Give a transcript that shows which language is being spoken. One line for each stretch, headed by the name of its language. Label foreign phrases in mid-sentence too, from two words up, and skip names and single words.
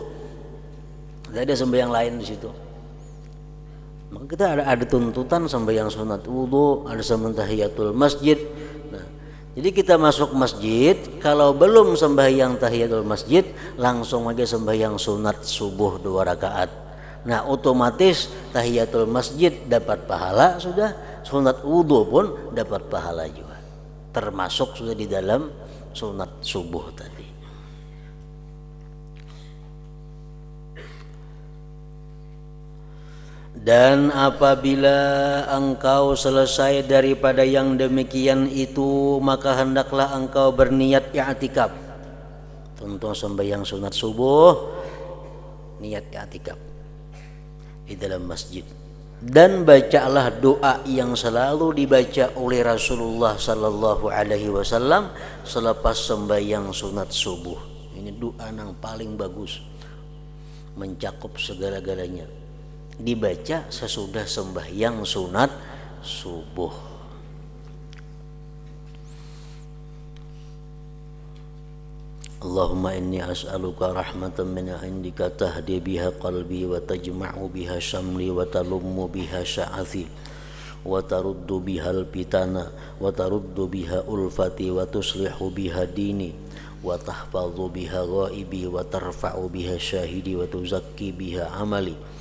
Indonesian: Tidak ada sembahyang lain di situ. Maka kita ada tuntutan sembahyang sunat wudu, ada sembahyang tahiyatul masjid. Jadi kita masuk masjid, kalau belum sembahyang tahiyatul masjid, langsung aja sembahyang sunat subuh 2 rakaat. Nah, otomatis tahiyatul masjid dapat pahala, sudah sunat wudu pun dapat pahala juga. Termasuk sudah di dalam sunat subuh tadi. Dan apabila engkau selesai daripada yang demikian itu, maka hendaklah engkau berniat i'tikaf. Tentu sembahyang sunat subuh, niat i'tikaf di dalam masjid. Dan bacalah doa yang selalu dibaca oleh Rasulullah
Arabic: صلى الله عليه وسلم
Indonesian: selepas sembahyang sunat subuh. Ini doa yang paling bagus, mencakup segala-galanya. Dibaca sesudah sembahyang sunat subuh.
Arabic: اللهم إني أسألك رحمة من عندك تهدي بها قلبي وتجمع بها شملي وتلم بها شعثي وترد بها الفتن وترد بها ألفتي وتصلح بها ديني وتحفظ بها غائبي وترفع بها شاهدي وتزكي بها عملي